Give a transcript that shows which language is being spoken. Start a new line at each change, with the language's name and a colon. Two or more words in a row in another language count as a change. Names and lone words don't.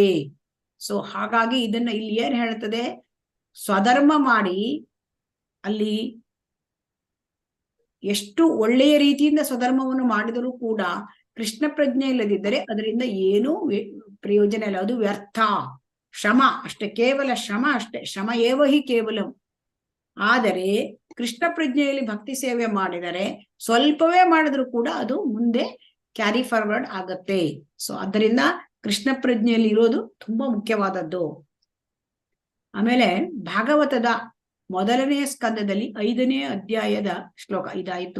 Kannada: ಸೊ ಹಾಗಾಗಿ ಇದನ್ನ ಇಲ್ಲಿ ಏನ್ ಹೇಳ್ತದೆ, ಸ್ವಧರ್ಮ ಮಾಡಿ ಅಲ್ಲಿ ಎಷ್ಟು ಒಳ್ಳೆಯ ರೀತಿಯಿಂದ ಸ್ವಧರ್ಮವನ್ನು ಮಾಡಿದರೂ ಕೂಡ ಕೃಷ್ಣ ಪ್ರಜ್ಞೆ ಇಲ್ಲದಿದ್ದರೆ ಅದರಿಂದ ಏನೂ ಪ್ರಯೋಜನ ಇಲ್ಲ, ಅದು ವ್ಯರ್ಥ, ಶ್ರಮ ಅಷ್ಟೇ, ಕೇವಲ ಶ್ರಮ ಅಷ್ಟೇ,
Sanskrit: ಶ್ರಮ ಏವ ಹಿ ಕೇವಲಂ.
Kannada: ಆದರೆ ಕೃಷ್ಣ ಪ್ರಜ್ಞೆಯಲ್ಲಿ ಭಕ್ತಿ ಸೇವೆ ಮಾಡಿದರೆ ಸ್ವಲ್ಪವೇ ಮಾಡಿದ್ರು ಕೂಡ ಅದು ಮುಂದೆ
English: carry forward
Kannada: ಆಗತ್ತೆ. ಸೊ ಅದರಿಂದ ಕೃಷ್ಣ ಪ್ರಜ್ಞೆಯಲ್ಲಿ ಇರೋದು ತುಂಬಾ ಮುಖ್ಯವಾದದ್ದು. ಆಮೇಲೆ ಭಾಗವತದ 1ನೇ ಸ್ಕಂದದಲ್ಲಿ 5ನೇ ಅಧ್ಯಾಯದ ಶ್ಲೋಕ ಇದಾಯಿತು.